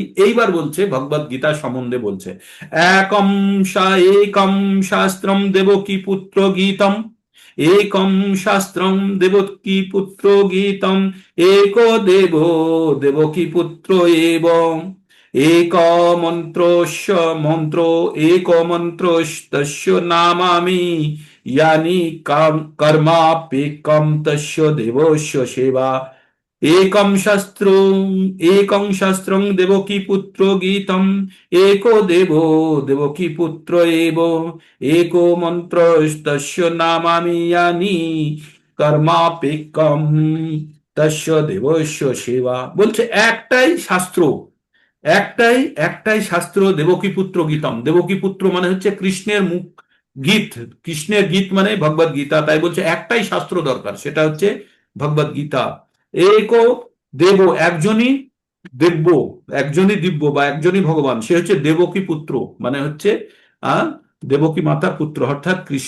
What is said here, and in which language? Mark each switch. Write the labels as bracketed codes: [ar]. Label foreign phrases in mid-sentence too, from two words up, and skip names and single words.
[bn] এইবার বলছে ভগবদ গীতা সম্বন্ধে বলছে, [sa] একম একম শাস্ত্রম দেবকী পুত্র গীতম, একম শাস্ত্রম দেবকী পুত্র গীতম, एको দেবো দেবকী পুত্র এবং एक মন্ত্রস্য মন্ত্র এক মন্ত্রস্তস্য নামামি यानि कर्माप्येकं तस्य देवस्य सेवा। एकं शास्त्रं देवकी पुत्र गीतम, एको देवो देवकी पुत्र एव, एको मन्त्रस्तस्य नामामि यानि कर्माप्येकं তস্য দেবস্য সেবা। [bn] বলছে একটাই শাস্ত্র, একটাই একটাই শাস্ত্র, [sa] দেবকী পুত্র গীতম। [bn] দেবকী পুত্র মানে হচ্ছে কৃষ্ণের মুখ গীত, কৃষ্ণের গীত মানে ভগবদ গীতা। তাই বলছে একটাই শাস্ত্র দরকার, সেটা হচ্ছে ভগবদ গীতা। একো দেব, একজনই দেব্য, একজনই দিব্য বা একজনই ভগবান, সে হচ্ছে দেবকী পুত্র, মানে হচ্ছে আহ দেবকী মাতার পুত্র অর্থাৎ কৃষ্ণ।